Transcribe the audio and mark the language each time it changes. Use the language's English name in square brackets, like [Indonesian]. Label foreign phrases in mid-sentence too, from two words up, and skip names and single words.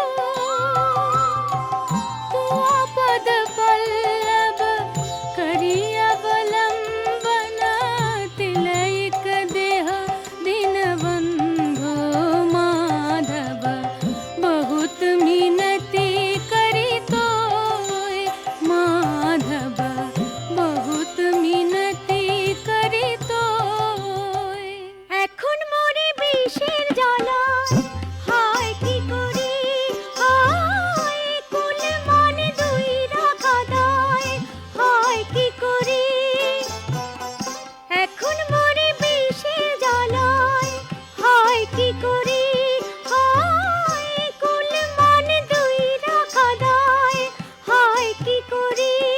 [Maithili] तुआ पद पल्लव करिय अवलंबन तिलैक देह दीनबंधु माधव बहुत मिनती करी तोय माधव बहुत मिनती करी तोय [Bangla] এখন মরে বিষের জ্বালায় হায় কি করি হায় কুল মনে দুই রাখা দায় হায় কি করি এখন মরে বিষের জ্বালায় হায় কি করি হায় কুল মনে দুই রাখা দায় হায় কি করি